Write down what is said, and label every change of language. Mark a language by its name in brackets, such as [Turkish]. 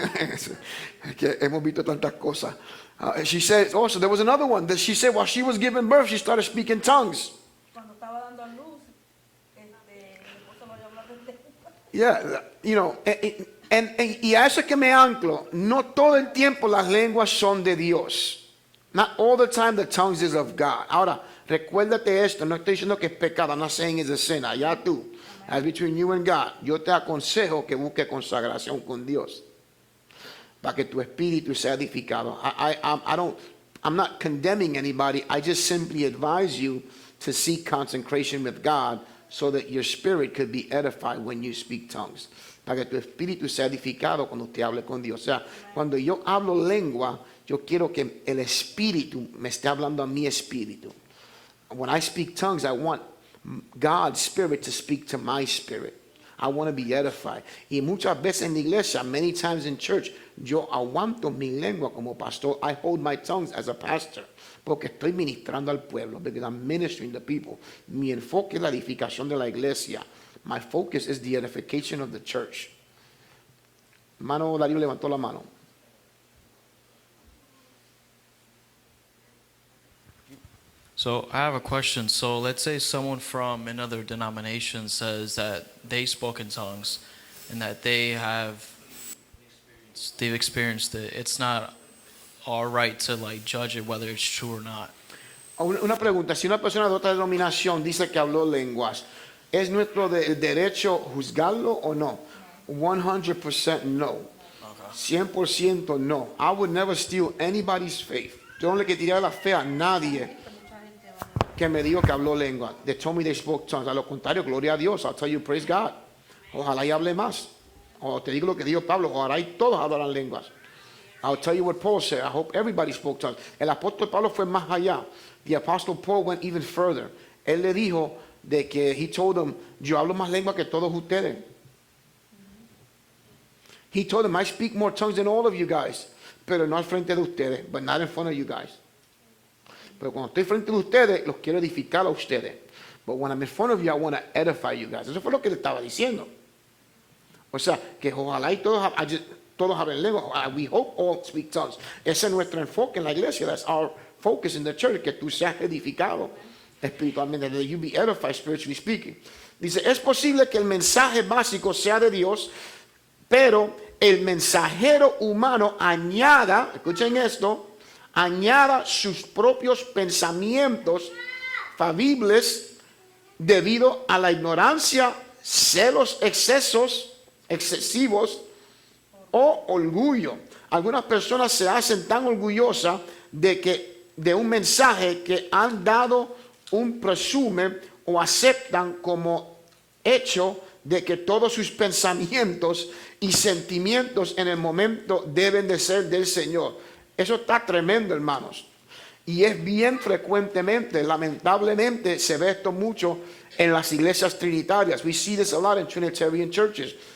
[Spanish] Es que hemos visto tantas cosas. [English] She said, oh, so there was another one that she said while she was giving birth, she started speaking tongues. [Spanish] Cuando estaba dando a luz, mi esposo lo había hablado en lengua. [English] Yeah, you know, [Spanish] y a eso es que me anclo. No todo el tiempo las lenguas son de Dios. [English] Not all the time the tongues is of God. [Spanish] Ahora, recuérdate esto, no estoy diciendo que es pecado, [English] I'm not saying it's a sin. [Spanish] Allá tú, [English] as between you and God. [Spanish] Yo te aconsejo que busque consagración con Dios, para que tu espíritu sea edificado. [English] I'm not condemning anybody. I just simply advise you to seek consecration with God so that your spirit could be edified when you speak tongues. [Spanish] Para que tu espíritu sea edificado cuando usted hable con Dios. O sea, cuando yo hablo lengua, yo quiero que el espíritu me esté hablando a mi espíritu. [English] When I speak tongues, I want God's spirit to speak to my spirit. I want to be edified. [Spanish] Y muchas veces en la iglesia, [English] many times in church, [Spanish] yo aguanto mi lengua como pastor. [English] I hold my tongues as a pastor. [Spanish] Porque estoy ministrando al pueblo. [English] Because I'm ministering to people. [Spanish] Mi enfoque es la edificación de la iglesia. [English] My focus is the edification of the church. [Spanish] Hermano Darío levantó la mano. [English] So I have a question. So let's say someone from another denomination says that they spoke in tongues and that they've experienced it. It's not our right to like judge it whether it's true or not. [Spanish] Una pregunta, si una persona de otra denominación dice que habló lenguas, ¿es nuestro derecho juzgarlo o no? 100% no. 100% no. [English] I would never steal anybody's faith. [Spanish] Yo no le quitaría la fe a nadie que me dijo que habló lengua. [English] They told me they spoke tongues. [Spanish] A lo contrario, gloria a Dios. [English] I'll tell you, praise God. [Spanish] Ojalá y hable más. O te digo lo que dijo Pablo, ojalá y todos hablaran lenguas. [English] I'll tell you what Paul said. I hope everybody spoke tongues. [Spanish] El apóstol Pablo fue más allá. [English] The apostle Paul went even further. [Spanish] Él le dijo de que [English] he told them, [Spanish] yo hablo más lengua que todos ustedes. [English] He told them, I speak more tongues than all of you guys. [Spanish] Pero no al frente de ustedes, [English] but not in front of you guys. [Spanish] Pero cuando estoy frente de ustedes, los quiero edificar a ustedes. [English] But when I'm in front of you, I want to edify you guys. [Spanish] Eso fue lo que le estaba diciendo. O sea, que ojalá y todos hablen lengua. [English] We hope all speak tongues. [Spanish] Ese es nuestro enfoque en la iglesia. [English] That's our focus in the church. [Spanish] Que tú seas edificado espiritualmente. [English] That you be edified spiritually speaking. [Spanish] Dice, es posible que el mensaje básico sea de Dios, pero el mensajero humano añada, escuchen esto, añada sus propios pensamientos fabibles debido a la ignorancia, celos excesivos o orgullo. Algunas personas se hacen tan orgullosas de un mensaje que han dado un presumen o aceptan como hecho de que todos sus pensamientos y sentimientos en el momento deben de ser del Señor. Eso está tremendo, hermanos. Y es bien frecuentemente, lamentablemente, se ve esto mucho en las iglesias trinitarias. [English] We see this a lot in Trinitarian churches.